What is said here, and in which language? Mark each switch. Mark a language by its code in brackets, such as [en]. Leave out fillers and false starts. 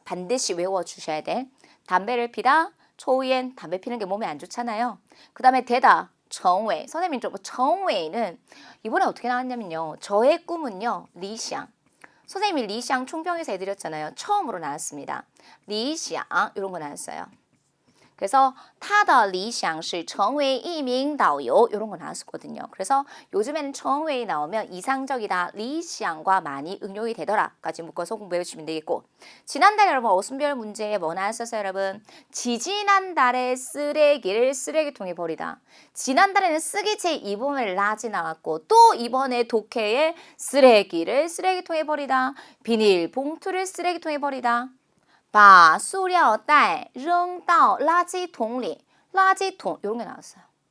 [ko] 반드시 외워주셔야 돼. 담배를 피다, 초우엔 담배 피는 게 몸에 안 좋잖아요. 그 다음에 되다, 정웨이. 선생님 좀 정웨이는 이번에 어떻게 나왔냐면요. 저의 꿈은요, 리샹. 선생님이 리샹 총평에서 해드렸잖아요. 처음으로 나왔습니다. 리샹 이런 거 나왔어요. 그래서 [zh] 他的理想是成为一名导游 [ko] 이런 거 나왔었거든요. 그래서 요즘에는 정웨이 나오면 이상적이다, 리샹과 많이 응용이 되더라까지 묶어서 공부해 주시면 되겠고, 지난달에 여러분 어순별 문제에 뭐 나왔었어요 여러분? 지지난달에 쓰레기를 쓰레기통에 버리다. 지난달에는 쓰기 제2번을 라지 나왔고, 또 이번에 독해에 쓰레기를 쓰레기통에 버리다, 비닐봉투를 쓰레기통에 버리다, [zh] 把塑料袋扔到垃圾桶里,垃圾桶 [ko] 이런 게 나왔어요.